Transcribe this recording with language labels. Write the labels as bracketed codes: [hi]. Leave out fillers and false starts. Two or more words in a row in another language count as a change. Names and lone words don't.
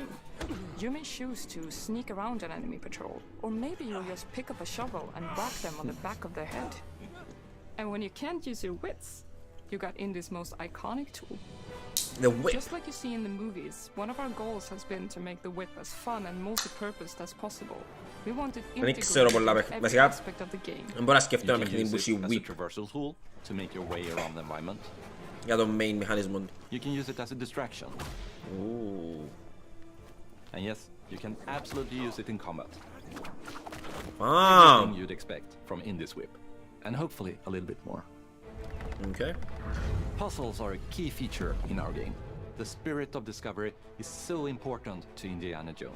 [en] You may choose to sneak around an enemy patrol, or maybe you'll just pick up a shovel and whack them on the back of their head. And when you can't use your wits, you got Indy's most iconic tool. The whip. Just like you see in the movies, one of our goals has been to make the whip as fun and multi-purposed as possible. We wanted integrated with every aspect of the game. [el] Δεν μπορώ να σκεφτώ ένα παιχνίδι που έχει whip. [en] Traversal tool to make your way around the environment. [el] Για το main μηχανισμό. [en] You can use it as a distraction. Ooh. And yes, you can absolutely use it in combat. Wow. Everything you'd expect from Indy's whip. And hopefully a little bit more. Okay. Puzzles are a key feature in our game. The spirit of discovery is so important to Indiana Jones.